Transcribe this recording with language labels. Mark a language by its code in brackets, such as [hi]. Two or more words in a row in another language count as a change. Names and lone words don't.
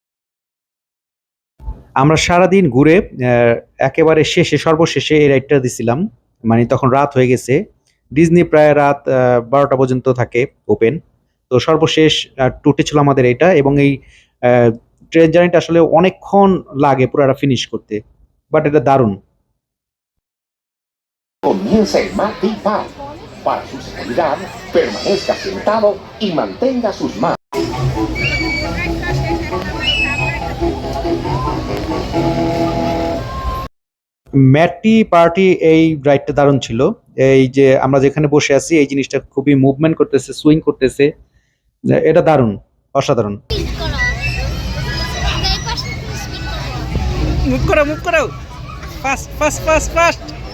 [bn] আমরা সারাদিন ঘুরে একেবারে শেষে সর্বশেষে এই রাইডটা দিছিলাম, মানে তখন রাত হয়ে গেছে। ডিজনি প্রায় রাত 12টা পর্যন্ত থাকে ওপেন। তো সর্বশেষ ট্যুরটি ছিল আমাদের এটা এবং এই ট্রেন জার্নিটা আসলে অনেকক্ষণ লাগে পুরোটা ফিনিশ করতে, বাট এটা দারুণ। [es] Comienza el Mati Pau. Para su seguridad, permanezca sentado y mantenga sus manos. [bn] ম্যাটি পার্টি এই রাইডটা দারুণ ছিল। এই যে আমরা যেখানে বসে আছি এই জিনিসটা খুবই মুভমেন্ট করতেছে, সুইং করতেছে, এটা দারুণ, অসাধারণ। মুভ করো [en] fast fast fast fast.